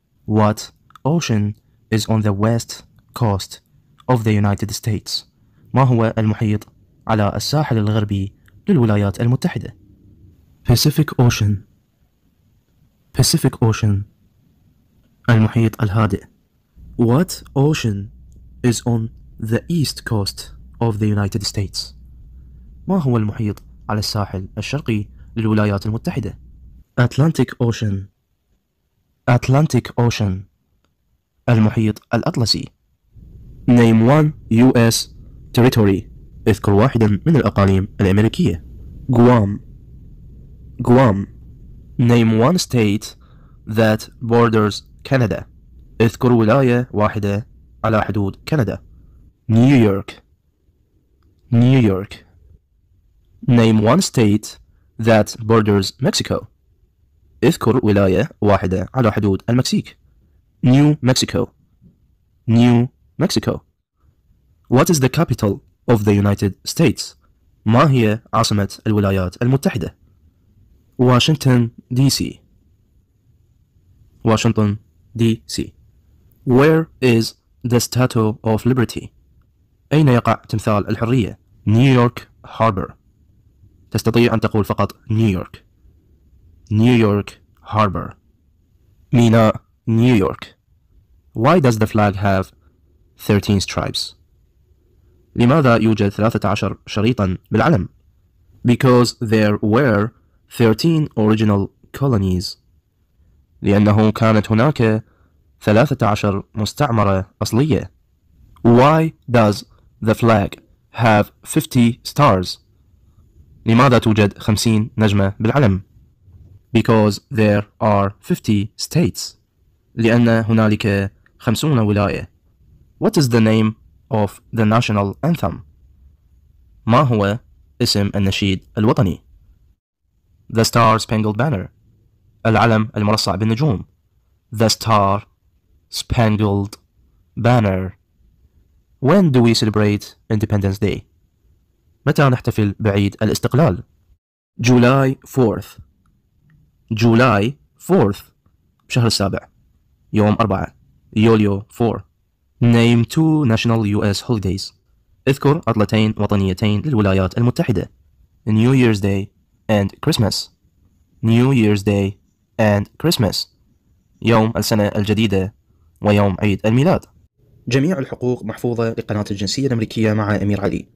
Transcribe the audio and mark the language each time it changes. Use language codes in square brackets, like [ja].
[en] What ocean is on the west coast of the United States? [ar] ما هو المحيط على الساحل الغربي للولايات المتحدة؟ [en] Pacific Ocean. Pacific Ocean. [ar] المحيط الهادئ. [en] What ocean is on the east coast of the United States? [ar] ما هو المحيط على الساحل الشرقي للولايات المتحدة؟ [en] Atlantic Ocean. Atlantic Ocean. [ar] المحيط الأطلسي. [en] Name one U.S. territory. [ar] اذكر واحدا من الأقاليم الأمريكية. [en] Guam. Guam. Name one state that borders Canada. [ar] اذكر ولاية واحدة على حدود كندا. [en] New York. New York. Name one state that borders Mexico. [ar] اذكر ولاية واحدة على حدود المكسيك. [en] New Mexico. New Mexico. What is the capital of the United States? [ar] ما هي عاصمة الولايات المتحدة؟ Washington DC. [en] Washington DC. Where is the Statue of Liberty? [ar] أين يقع تمثال الحرية؟ نيويورك هاربر. تستطيع أن تقول فقط نيويورك. نيويورك هاربر. ميناء نيويورك. [en] Why does the flag have 13 stripes? [ar] لماذا يوجد 13 شريطا بالعلم؟ [en] Because there were 13 original colonies. [ar] لأنه كانت هناك 13 مستعمرة أصلية. [en] Why does the flag have 50 stars? [ar] لماذا توجد 50 نجمة بالعلم؟ [en] Because there are 50 states. [ar] لأن هنالك 50 ولاية. [en] What is the name of the national anthem? [ar] ما هو اسم النشيد الوطني؟ [en] The Star Spangled Banner. [ar] العلم المرصع بالنجوم. [en] The Star Spangled Banner. When do we celebrate Independence Day? [ar] متى نحتفل بعيد الاستقلال؟ [en] July 4th. July 4th. [ar] بشهر السابع. يوم 4 يوليو 4. [en] Name two national US holidays. [ar] اذكر عطلتين وطنيتين للولايات المتحدة. [en] New Year's Day and Christmas. New Year's Day and Christmas. [ar] يوم السنة الجديدة ويوم عيد الميلاد. جميع الحقوق محفوظة لقناة الجنسية الأمريكية مع أمير علي.